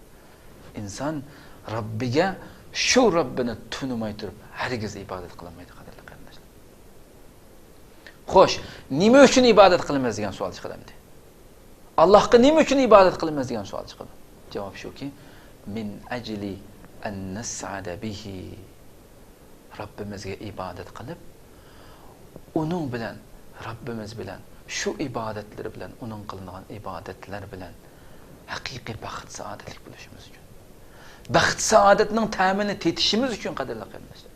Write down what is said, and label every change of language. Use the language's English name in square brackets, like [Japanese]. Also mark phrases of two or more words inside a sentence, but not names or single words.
[Uzbek] Inson Robbiga shu Robbini tunimay turib hargiz ibodat qilmaydi qadrli qarindoshlar. Xo'sh, nima uchun ibodat qilamiz degan savol chiqadi. Allohga nima uchun ibodat qilamiz degan savol chiqadi. Javob shuki, [Arabic] من أجل أن نسعد به. [Uzbek] Robbimizga ibodat qilib, uning bilan, Robbimiz bilan, shu ibodatlar bilan, uning qilingan ibodatlar bilan haqiqiy baxt, saodatlik bo'lishimiz uchun. Baxt, saodatning ta'mini tetishimiz uchun qadrli qarindoshlar.